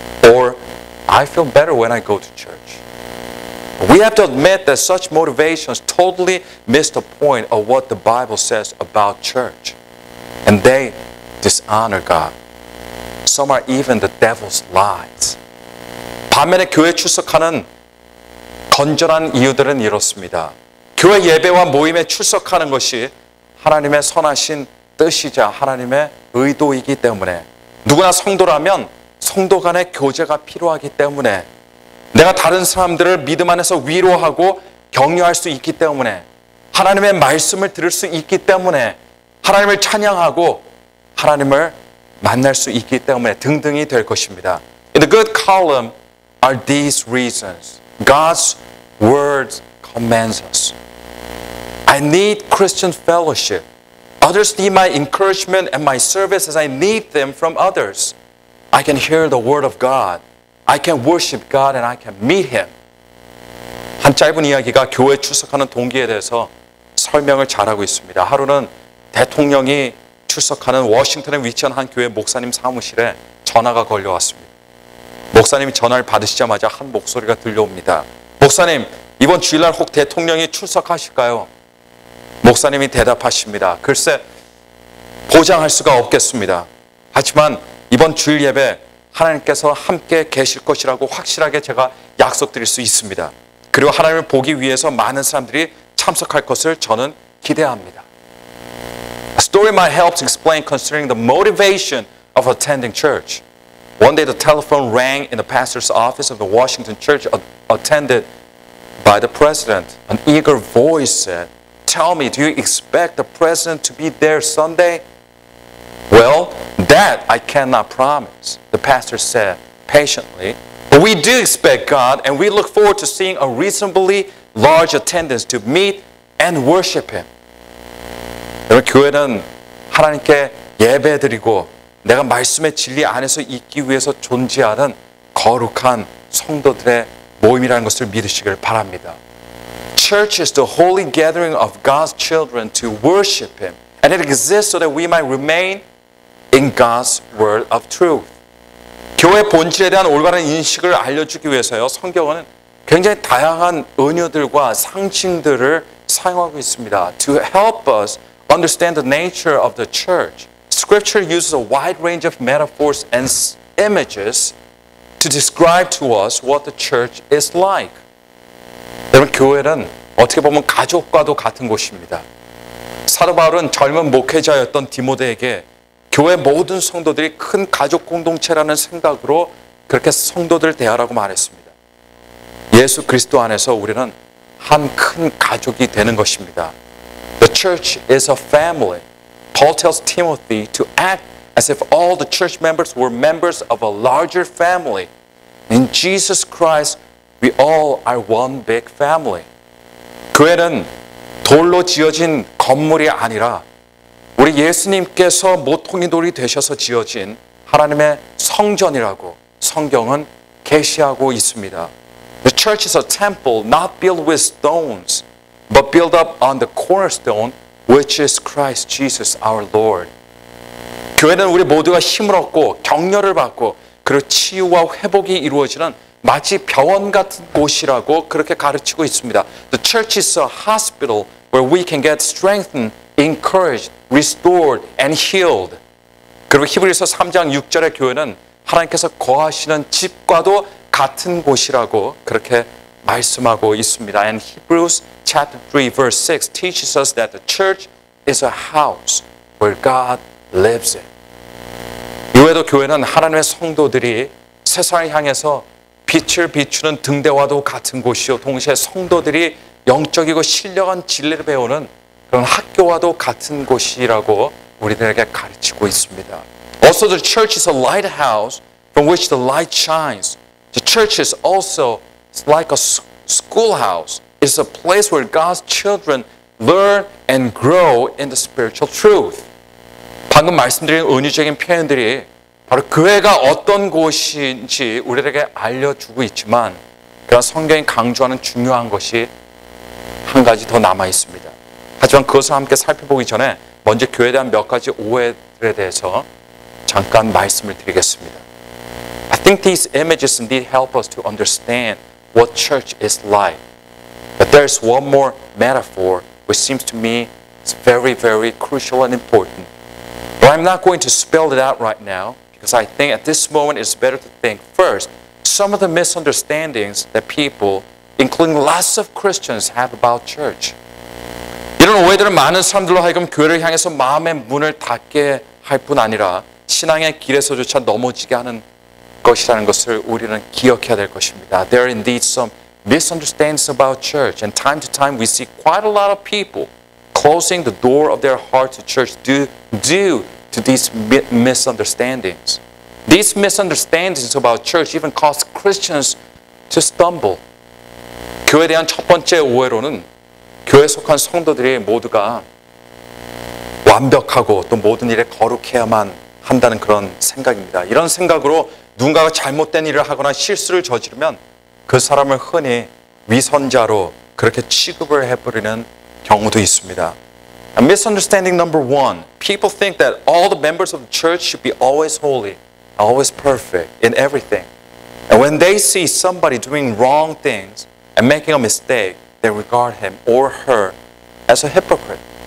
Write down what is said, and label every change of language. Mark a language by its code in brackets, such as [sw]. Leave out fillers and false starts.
[en] Or, I feel better when I go to church. We have to admit that such motivations totally miss the point of what the Bible says about church. And they dishonor God. Some are even the devil's lies. [ko] 반면에 교회 출석하는 건전한 이유들은 이렇습니다. 교회 예배와 모임에 출석하는 것이 하나님의 선하신 뜻이자 하나님의 의도이기 때문에, 누구나 성도라면 성도 간의 교제가 필요하기 때문에, 내가 다른 사람들을 믿음 안에서 위로하고 격려할 수 있기 때문에, 하나님의 말씀을 들을 수 있기 때문에, 하나님을 찬양하고 하나님을 만날 수 있기 때문에 등등이 될 것입니다. [en] In the good column are these reasons. God's word commands us. I need Christian fellowship. Others need my encouragement and my service as I need them from others. I can hear the word of God. I can worship God and I can meet Him. [ko] 한 짧은 이야기가 교회 출석하는 동기에 대해서 설명을 잘하고 있습니다. 하루는 대통령이 출석하는 워싱턴에 위치한 한 교회 목사님 사무실에 전화가 걸려왔습니다. 목사님이 전화를 받으시자마자 한 목소리가 들려옵니다. 목사님, 이번 주일날 혹 대통령이 출석하실까요? 목사님이 대답하십니다. 글쎄, 보장할 수가 없겠습니다. 하지만 이번 주일 예배 하나님께서 함께 계실 것이라고 확실하게 제가 약속드릴 수 있습니다. 그리고 하나님을 보기 위해서 많은 사람들이 참석할 것을 저는 기대합니다. [en] A story might help to explain concerning the motivation of attending church. One day the telephone rang in the pastor's office of the Washington church attended by the president. An eager voice said, "Tell me, do you expect the president to be there Sunday?" "Well, that I cannot promise," the pastor said patiently. "But we do expect God, and we look forward to seeing a reasonably large attendance to meet and worship Him." [ko] 여러분, 교회는 하나님께 예배드리고 내가 말씀의 진리 안에서 있기 위해서 존재하는 거룩한 성도들의 모임이라는 것을 믿으시길 바랍니다. [en] Church is the holy gathering of God's children to worship Him, and it exists so that we might remain in God's word of truth. [ko] 교회 본질에 대한 올바른 인식을 알려주기 위해서요, 성경은 굉장히 다양한 은유들과 상징들을 사용하고 있습니다. [en] To help us understand the nature of the church, Scripture uses a wide range of metaphors and images to describe to us what the church is like. [ko] 여러분, 교회는 어떻게 보면 가족과도 같은 곳입니다. 사도 바울은 젊은 목회자였던 디모데에게 교회 모든 성도들이 큰 가족 공동체라는 생각으로 그렇게 성도들 대하라고 말했습니다. 예수 그리스도 안에서 우리는 한 큰 가족이 되는 것입니다. [en] The church is a family. Paul tells Timothy to act as if all the church members were members of a larger family. In Jesus Christ, we all are one big family. [ko] 교회는 돌로 지어진 건물이 아니라 우리 예수님께서 모퉁이 돌이 되셔서 지어진 하나님의 성전이라고 성경은 계시하고 있습니다. [en] The church is a temple not built with stones, but built up on the cornerstone, which is Christ Jesus our Lord. [ko] 교회는 우리 모두가 힘을 얻고 격려를 받고 그리고 치유와 회복이 이루어지는 마치 병원 같은 곳이라고 그렇게 가르치고 있습니다. [en] The church is a hospital where we can get strengthened, encouraged, restored, and healed. [ko] 그리고 히브리서 3장 6절의 교회는 하나님께서 거하시는 집과도 같은 곳이라고 그렇게 말씀하고 있습니다. [en] And Hebrews chapter 3 verse 6 teaches us that the church is a house where God lives in. [ko] 이외에도 교회는 하나님의 성도들이 세상을 향해서 빛을 비추는 등대와도 같은 곳이요. 동시에 성도들이 영적이고 신령한 진리를 배우는 그런 학교와도 같은 곳이라고 우리들에게 가르치고 있습니다. [en] Also, the church is a lighthouse from which the light shines. The church is also like a schoolhouse. It's a place where God's children learn and grow in the spiritual truth. [ko] 방금 말씀드린 은유적인 표현들이 바로 교회가 어떤 곳인지 우리에게 알려주고 있지만 그러나 성경이 강조하는 중요한 것이 한 가지 더 남아 있습니다. 하지만 그것을 함께 살펴보기 전에 먼저 교회에 대한 몇 가지 오해들에 대해서 잠깐 말씀을 드리겠습니다. [en] I think these images indeed help us to understand what church is like. But there's one more metaphor which seems to me is very, very crucial and important. But I'm not going to spell it out right now because I think at this moment it's better to think first some of the misunderstandings that people, including lots of Christians, have about church. [ko] 이런 오해들은 많은 사람들로 하여금 교회를 향해서 마음의 문을 닫게 할 뿐 아니라 신앙의 길에서조차 넘어지게 하는 것이라는 것을 우리는 기억해야 될 것입니다. [en] There are indeed some misunderstandings about church, and time to time we see quite a lot of people closing the door of their heart to church due to these misunderstandings. These misunderstandings about church even cause Christians to stumble. [ko] 교회에 대한 첫 번째 오해로는 교회에 속한 성도들이 모두가 완벽하고 또 모든 일에 거룩해야만 한다는 그런 생각입니다. 이런 생각으로 누군가가 잘못된 일을 하거나 실수를 저지르면 그 사람을 흔히 위선자로 그렇게 취급을 해버리는 경우도 있습니다. [en] A misunderstanding number one. People think that all the members of the church should be always holy, always perfect in everything. And when they see somebody doing wrong things and making a mistake, they regard him or her as a hypocrite.